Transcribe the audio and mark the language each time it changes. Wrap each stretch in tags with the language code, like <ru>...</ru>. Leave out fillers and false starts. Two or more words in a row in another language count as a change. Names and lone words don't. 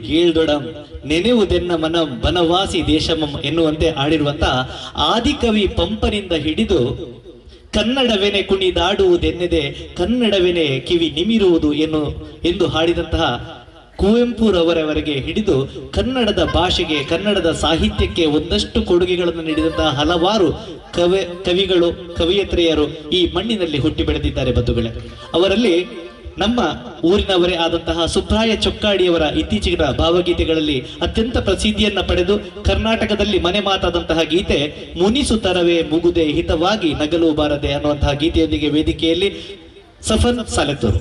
<kn>ಕೇಳ್ದೊಡಂ ನೆನೆವುದೆನ್ನ ಮನಂ ಬನವಾಸಿ ದೇಶಮಂ ಎನ್ನುವಂತೆ ಆಡಿರುವಂತ ಆದಿಕವಿ ಪಂಪನಿಂದ ಹಿಡಿದು ಕನ್ನಡವೆನೆ ಕುಣಿದಾಡುವುದೆನ್ನೆದೆ ಕನ್ನಡವೆನೆ ಕಿವಿ ನಿಮಿರುವುದು ಎಂದು ಹಾಡಿದಂತಹ ಕುವೆಂಪುರವರವರೆಗೆ ಹಿಡಿದು ಕನ್ನಡದ ಭಾಷೆಗೆ ಕನ್ನಡದ ಸಾಹಿತ್ಯಕ್ಕೆ ಒಂದಷ್ಟು ಕೊಡುಗೆಗಳನ್ನು ನೀಡಿದಂತಹ ಹಲವಾರು ಕವಿಗಳು ಕವಿಯತ್ರಿಯರು ಈ ಮಣ್ಣಿನಲ್ಲಿ ಹುಟ್ಟಿ ಬೆಳೆದಿದ್ದಾರೆ ಬಂಧುಗಳೇ. ಅವರಲ್ಲಿ ನಮ್ಮ ಊರಿನವರೇ ಆದಂತಹ ಸುಬ್ರಾಯ ಚೊಕ್ಕಾಡಿಯವರ ಇತ್ತೀಚಿನ ಭಾವಗೀತೆಗಳಲ್ಲಿ ಅತ್ಯಂತ ಪ್ರಸಿದ್ಧಿಯನ್ನ ಪಡೆದು ಕರ್ನಾಟಕದಲ್ಲಿ ಮನೆ ಮಾತಾದಂತಹ ಗೀತೆ ಮುನಿಸುತ್ತರವೇ ಮುಗುದೆ ಹಿತವಾಗಿ ನಗಲು ಬಾರದೆ ಅನ್ನುವಂತಹ ಗೀತೆಯೊಂದಿಗೆ ವೇದಿಕೆಯಲ್ಲಿ ಸಫನ್ ಸಾಲೆತ್ತೂರು.</kn>